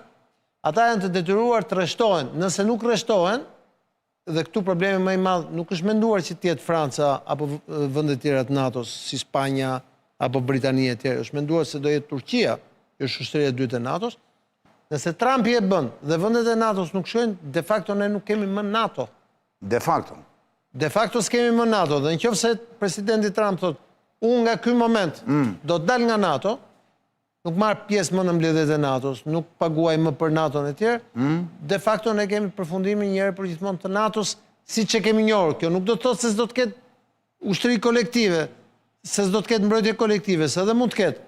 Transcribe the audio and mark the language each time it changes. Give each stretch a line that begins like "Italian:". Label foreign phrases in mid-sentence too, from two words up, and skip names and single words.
Albanian: Ata janë të detyruar të rreshtohen. Nëse nuk rreshtohen, dhe këtu problemi më i madh nuk është menduar që të jetë Franca apo vendet tjera të NATO-s, si Spanja apo Britania e tjerë, është menduar se do jetë Turqia, që është ushtria e dytë e NATO-s. Nëse Trumpi e bën dhe vendet e NATO-s nuk shkojnë,
Latin: de facto
Albanian: ne nuk kemi më NATO.
Latin: De facto. De facto
Albanian: s'kemi më NATO, dhe nëse presidenti Trump thotë, unë nga ky moment do të dal nga NATO, nuk marë pjesë më në mbledhjet e NATO-s, nuk paguaj më për NATO-n e tjerë,
Latin: de facto
Albanian: ne kemi përfundimin njëherë për gjithmonë të NATO-s si që kemi njohur. Kjo nuk do të thotë se s'do të ketë ushtri kolektive, se s'do të ketë mbrojtje kolektive, se edhe mund të ketë.